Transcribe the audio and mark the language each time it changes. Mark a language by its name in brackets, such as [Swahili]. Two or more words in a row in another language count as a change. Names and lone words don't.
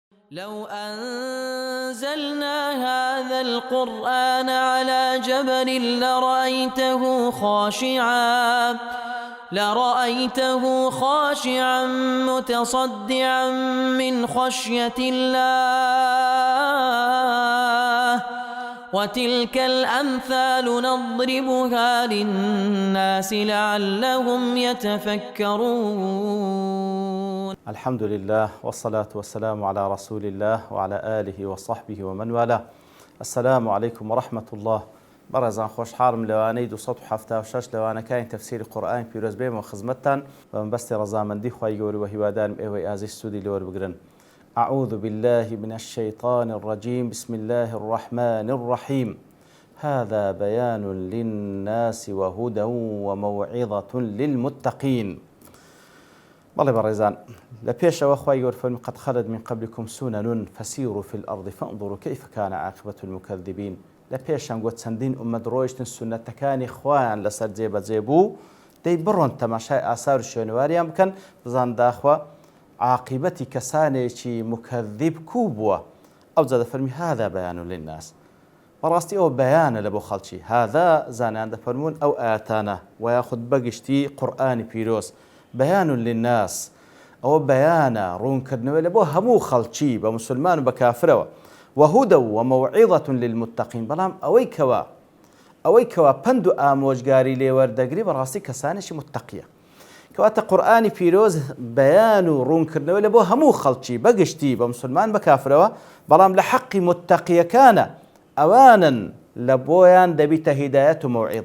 [Arabic] لو أنزلنا هذا القرآن على جبل لرأيته خاشعا متصدعا من خشية الله وتلك الأمثال نضربها للناس لعلهم يتفكرون. الحمد لله والصلاة والسلام على رسول الله وعلى آله وصحبه ومن والاه. السلام عليكم ورحمة الله. [Central Kurdish] بەڕێزان خۆشحاڵم لەوانەی 276 لەوانەکانی تەفسیری قورئانی پیرۆز بێمەوە خزمەتتان بە مەبەستی ڕەزامەندی خوای گەورە و هیوادارم ئێوەی ئازیز سوودی لێوەربگرن. [Arabic] أعوذ بالله من الشيطان الرجيم. بسم الله الرحمن الرحيم. هذا بيان للناس وهدى وموعظة للمتقين. [Central Kurdish] بەڵێ بەڕێزان لە پێشەوە خوای گەورە فەرمی [Arabic] قد خلت من قبلكم سنن فسيروا في الأرض فانظروا كيف كان عاقبة المكذبين. [Central Kurdish] لە پێشان گوت چەندین ئومەت ڕۆیشتن سونەتەکانی خۆیان لەسەر جێبەجێ بوو دەی بڕۆن تەماشای ئاسار و شوێنواریان بکەن بزان داخوا عاقبەتی کەسانێکی مکەذب کوو بووە. ئەو جا دەفەرمی [Arabic] هذا بەیان للناس. [Central Kurdish] بەڕاستی ئەوە بەیانە لە بۆ خەڵکی. هذا زانیان دەفەرمون ئەو ئاەتانە و یاخود بەگشتی قورئانی پیرۆز [Arabic] بەیان للناس. [Central Kurdish] ئەوە بەیانە ڕوونکردنەوەی لە بۆ هەموو خەڵکی بە موسڵمان و بە کافرەوە. [Arabic] وهدى وموعظة للمتقين. [Central Kurdish] بەڵام ئەوەی کەوا پند و ئامۆژگاری لێوەردەگری بەڕاستی کەسانێکی متقیە. کەواتە قورئانی پیرۆز بەیان و ڕوونکردنەوەی لە بۆ هەموو خەڵکی بەگشتی بە موسڵمان بە کافرەوە بەڵام لە حەقی متقیەکانە ئەوانن لە بۆیان دەبیتە هیدایەت و مەوعیظە.